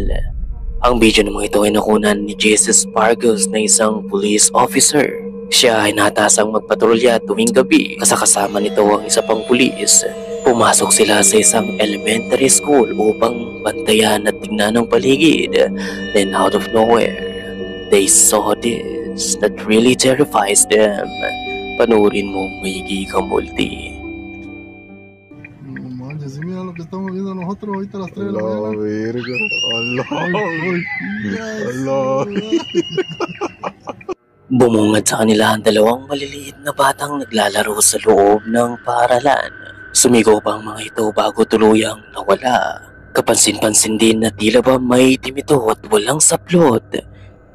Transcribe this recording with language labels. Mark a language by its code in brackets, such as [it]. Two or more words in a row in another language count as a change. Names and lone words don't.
[tl] Ang video ng mga ito ay nakunan ni Jesus Spargos na isang police officer. Siya ay natasang magpatrolya tuwing gabi kasama nito ang isa pang pulis. Pumasok sila sa isang elementary school upang bantayan at tingnan ang paligid. [en] Then out of nowhere, they saw this that really terrifies them. [tl] Panoorin mo maigi ka multi. [es] Si mira lo que estamos viendo nosotros ahorita a las 3 de la mañana. Verga. Allah. [tl] Bumungad sa kanila ang dalawang maliliit na batang naglalaro sa loob ng paaralan. Sumigaw pa ang mga ito bago tuluyang nawala. Kapansin-pansin din na tila ba may itim ito at walang saplot.